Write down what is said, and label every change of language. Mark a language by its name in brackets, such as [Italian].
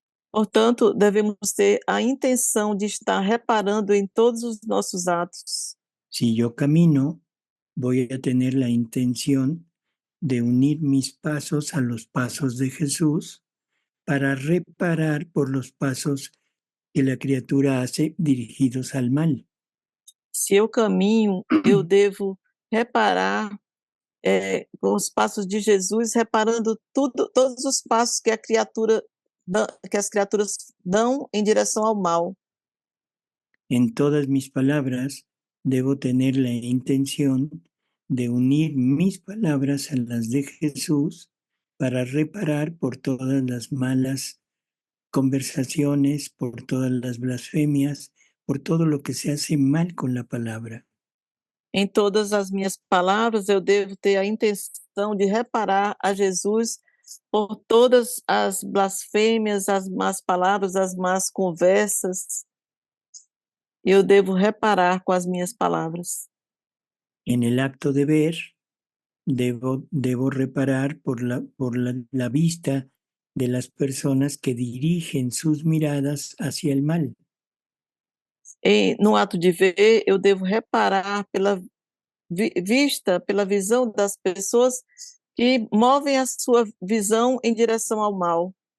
[Portuguese] Portanto, devemos ter a intenção de estar reparando em todos os nossos atos. [Spanish] Si yo camino, voy a tener la intención de unir mis pasos a los pasos de Jesús para reparar por los pasos que la criatura hace dirigidos al mal. [Portuguese] Se eu caminho, eu devo reparar com os passos de Jesus, reparando todos os passos que as criaturas dão em direção ao mal. [Spanish] En todas mis palabras, debo tener la intención de unir mis palabras a las de Jesús para reparar por todas las malas conversaciones, por todas las blasfemias, por todo lo que se hace mal con la palabra. [Portuguese] Em todas as minhas palavras, eu devo ter a intenção de reparar a Jesus por todas as blasfêmias, as más palavras, as más conversas. Eu devo reparar com as minhas palavras. [Spanish] En el acto de ver, debo reparar por la vista de las personas que dirigen sus miradas hacia el mal. [Portuguese] No ato de ver, eu devo reparar pela vista, pela visão das pessoas que movem a sua visão em direção ao mal.